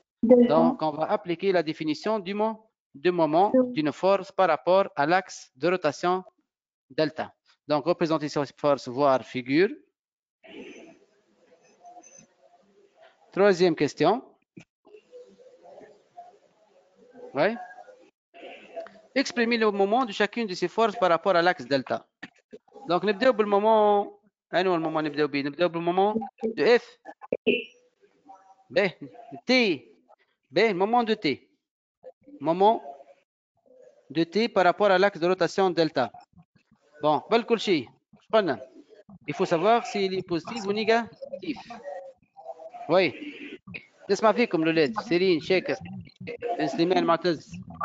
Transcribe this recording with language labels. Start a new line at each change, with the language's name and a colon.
French: Donc, on va appliquer la définition du moment d'une force par rapport à l'axe de rotation delta. Donc, représenter cette force, voir figure. Troisième question. Oui. Exprimer le moment de chacune de ces forces par rapport à l'axe delta.
Arabic: Donc, نبداو بالمومون. أنو المومون نبداو به؟ نبداو بالمومون de F. باهي، T.
French: باهي، moment de T. Moment de T par rapport à l'axe de rotation delta. Bon,
Arabic: قبل كل شيء قلنا
French: il faut savoir s'il est positif ou négatif.
Arabic: Oui. نسمع فيكم الأولاد. سيرين، شاكر، بن سليمان، معتز.